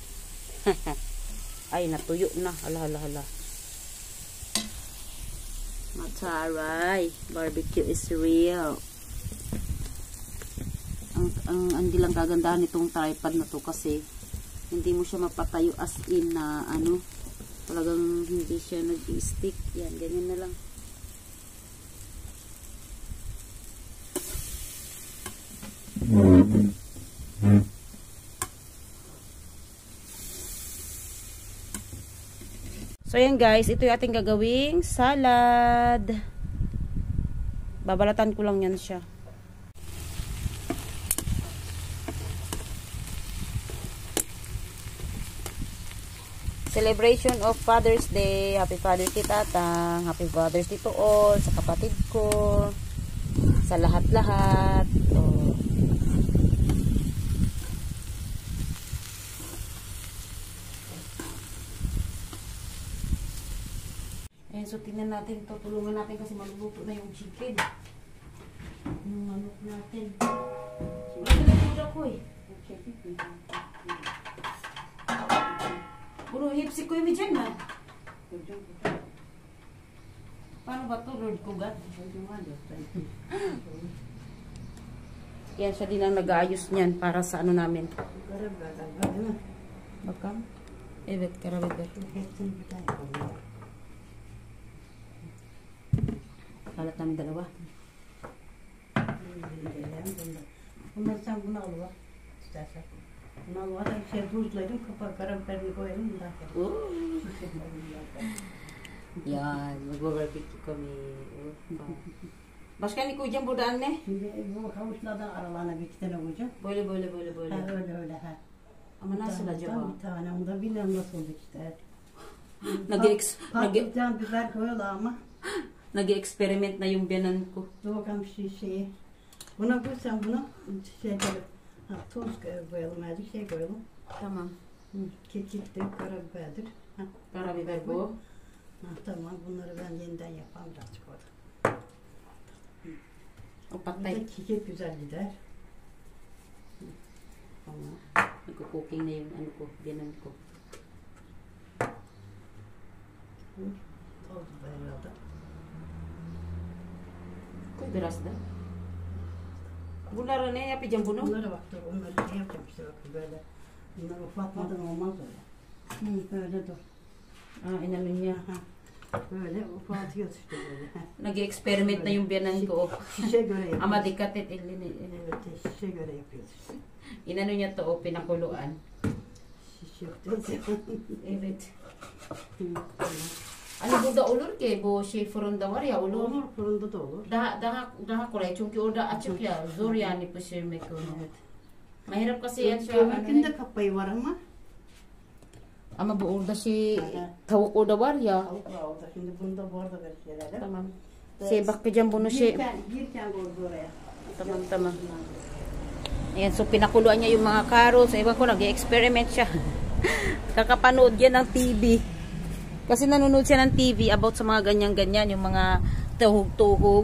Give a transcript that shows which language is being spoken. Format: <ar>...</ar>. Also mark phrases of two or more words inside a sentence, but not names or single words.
<tl>Ay, natuyo na. Hala. Mataray.</tl> <en>Barbecue is real.</en> <tl>Ang hindi lang kagandahan nitong tripod na to kasi hindi mo siya mapatayo</tl> <en>as in</en> <tl>na talagang hindi siya nag-stick. Yan, ganyan na lang. So yan guys, ito yung ating gagawing salad. Babalatan ko lang yan siya.</tl> <en>Celebration of Father's Day. Happy Father's Day Tatang. Happy Father's Day to all.</en> <tl>Sa kapatid ko. Sa lahat-lahat. Oh. Ayan, so tingnan natin ito. Tulungan natin kasi maluluto na yung chicken. Yung manok natin. Wala na ko eh. Puro hipsik ko yung dyan, ha? Paano ba to, Lord ko, God? Yan siya din ang nag-aayos niyan para sa ano namin.</tl> <tr>Bakam? Evet, karabiber.</tr> <tl>Kalat namin dalawa.</tl> <tr>Bunları sen buna alıver. İstersen. Bunu alıver da şey buzlaydım. Kapağı karabiberini koyalım.</tr> <tl>Yan, mag-barbecue kami.</tl> <tr>Başka ni koyacağım burada anne? Şimdi bu havuçlardan aralarına bir iki tane koyacağım. Böyle böyle böyle böyle. Ha öyle öyle ha. Ama nasıl acaba? Bir tane. Onda bilmiyorum nasıl olacak işte. Patlıcan biber koyuyorlar ama.</tr> <tl>Nag-experiment na yung biyanan ko.</tl> <tr>Dur bakalım şeyi. Buna koy sen bunu. Şey koyalım. Ha, tuz koyalım. Azıcık şey koyalım. Tamam. Kekiktir, karabiberdir. Ha. Karabiber bu. Ha, tamam. Bunları ben yeniden yapayım birazcık orada.</tr> <tl>O patay.</tl> <tr>Burada kekik güzel gider. Tamam.</tr> <tl>Nagko-cooking na yung ano ko, biyanan ko.</tl> <tr>Toz biber herhalde. Koy biraz da. Bunları ne yapacağım bunu? Bunlara bak dur. Onları şey yapacağım işte bakın böyle. Bunları uflatmadan olmaz öyle. Böyle dur.</tr> <tl>Ah, inano niya.</tl> <tr>Ha. Böyle ufaltıyoruz işte böyle.</tr> <tl>Nag-experiment na yung biyanan ko.</tl> <tr>Şişe göre yapıyoruz. Ama dikatit ilini. Evet şişe göre yapıyoruz işte.</tr> <tl>Inano niya to, pinakuluan.</tl> <tr>Şiş yapacağız ya. Evet. Ano bu da olur ki? Bu şey fırında var ya olur. Olur fırında da olur. Daha kolay çünkü orada açık ya. Zor yani pişirmek onu. Evet.</tr> <tl>Mahirap kasi yan siya.</tl> <tr>Öbürkünde kapayı var ama. Ama bu orada şey Aha. tavuk orada var ya. Tavuk var orada. Şimdi bunda bu arada böyle şeyler. Tamam. Şey bakacağım bunu şey. Girken koydu oraya. Tamam tamam.</tr> <tl>Ayan, so pinakuluan niya yung mga carrots. Ewan ko, nag-experiment siya. Kakapanood yan ng TV. Kasi nanonood siya ng TV about sa mga ganyan-ganyan, yung mga tuhog-tuhog.</tl>